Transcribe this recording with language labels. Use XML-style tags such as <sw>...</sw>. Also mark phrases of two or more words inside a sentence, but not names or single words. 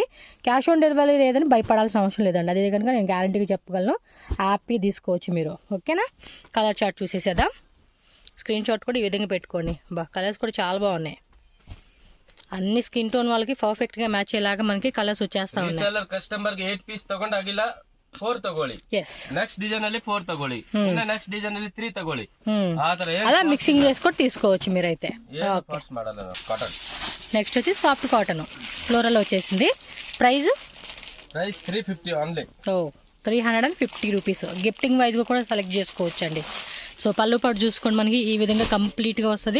<en>cash on delivery</en> <te>లేదని భయపడాల్సిన అవసరం లేదండి. అదే కనుక నేను గ్యారంటీగా చెప్పగలను, హ్యాపీ తీసుకోవచ్చు మీరు. ఓకేనా?</te> <en>colour chart</en> <te>చూసేసేద్దాం.</te> <en>screenshot</en> <te>కూడా ఈ విధంగా పెట్టుకోండి. కలర్స్ కూడా చాలా బాగున్నాయి. అన్ని</te> <en>skin tone</en> <te>వాళ్ళకి పర్ఫెక్ట్ గా మ్యాచ్ అయ్యేలాగా మనకి కలర్స్ వచ్చేస్తా ఉన్నాయి.</te> <kn>కస్టమర్ కి 8 పీస్ ತಗೊಂಡಾಗಿಲ್ಲ 4 ತಗೊಳ್ಳಿ.</kn> <en>next design</en> <kn>ಅಲ್ಲಿ 4 ತಗೊಳ್ಳಿ,</kn> <en>next design</en> <kn>ಅಲ್ಲಿ 3 ತಗೊಳ್ಳಿ.</kn> <te>అలా మిక్సింగ్ చేసుకొని తీసుకోవచ్చు మీరైతే. నెక్స్ట్ వచ్చి</te> <en>soft cotton floral</en> <te>వచ్చేసింది. ప్రైస్ 350 ఓన్లీ. 350 రూపీస్.</te> <en>gifting wise</en> <te>గా కూడా సెలెక్ట్ చేసుకోవచ్చు అండి. సో పళ్ళు పాటు చూసుకోండి, మనకి ఈ విధంగా కంప్లీట్ గా వస్తుంది.</te>